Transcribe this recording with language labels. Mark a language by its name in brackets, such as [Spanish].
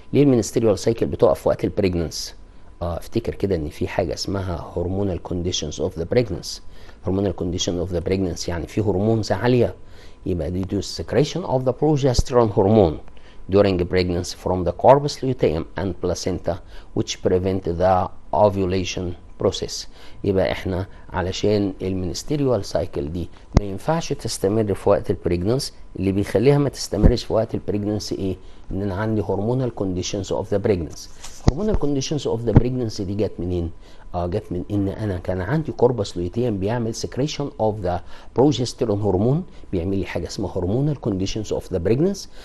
[Arabic] ليه المنستريال سايكل بتقف في وقت البريجننس؟ افتكر كده ان في حاجه اسمها [English] hormonal conditions of the pregnancy. hormonal condition of the pregnancy [Arabic] يعني في هرمونز عاليه، يبقى [English] due to secretion of the progesterone hormone during pregnancy from the corpus luteum and placenta which prevent the ovulation process. [Arabic] يبقى احنا علشان المنستريال سايكل دي ما ينفعش تستمر في وقت البريجننس، اللي بيخليها ما تستمرش في وقت البريجننسي ايه؟ ان انا عندي هرمونال كونديشنز اوف ذا بريجننسي. هرمونال كونديشنز اوف ذا بريجننسي دي جت منين؟ جت من ان انا كان عندي كوربس لوتيم بيعمل سكريشن اوف ذا بروجستيرون هرمون، بيعمل لي حاجه اسمها هرمونال كونديشنز اوف ذا بريجننس.